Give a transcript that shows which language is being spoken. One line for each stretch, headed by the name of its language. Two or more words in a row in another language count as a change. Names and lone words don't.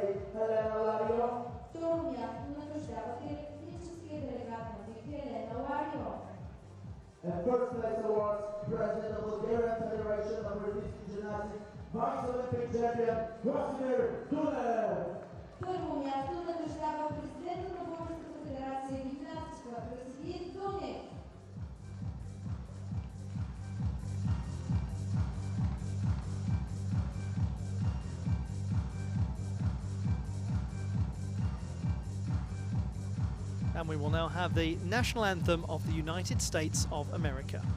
English: And first place awards, President of Bulgarian Federation of Gymnastics, Vice Olympic champion, Krasnir Dunev.
Bulgarian: Първо място награждава президента на Българската федерация гимнастика Красимир Дунев.
English: And we will now have the national anthem of the United States of America.